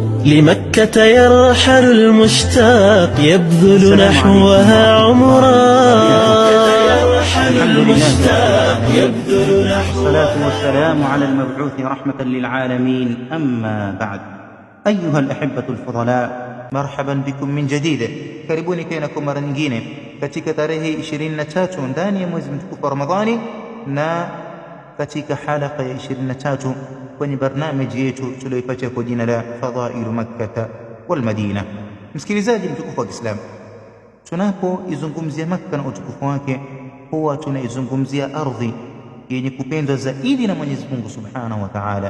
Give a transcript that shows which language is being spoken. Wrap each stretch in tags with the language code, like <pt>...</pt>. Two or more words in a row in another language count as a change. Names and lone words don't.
<ar>لمكة يرحل المشتاق يبذل نحوها عمرا. الصلاة والسلام على المبعوث رحمة للعالمين. أما بعد، أيها الأحبة الفضلاء، مرحبا بكم من جديد.</ar> <sw>karibuni tena kwa mara nyingine katika tarehe 23 ndani ya mwezi mtukufu wa Ramadhani na katika halaka ya 23 kwenye barnamiji yetu tuliyoipatia kwa jina la Fadhailu Makkah wal Madina. Msikilizaji mtukufu wa Kiislamu, tunapoizungumzia Makkah na utukufu wake huwa tunaizungumzia ardhi yenye kupendwa zaidi na Mwenyezi Mungu</sw> <ar>سبحانه وتعالى.</ar>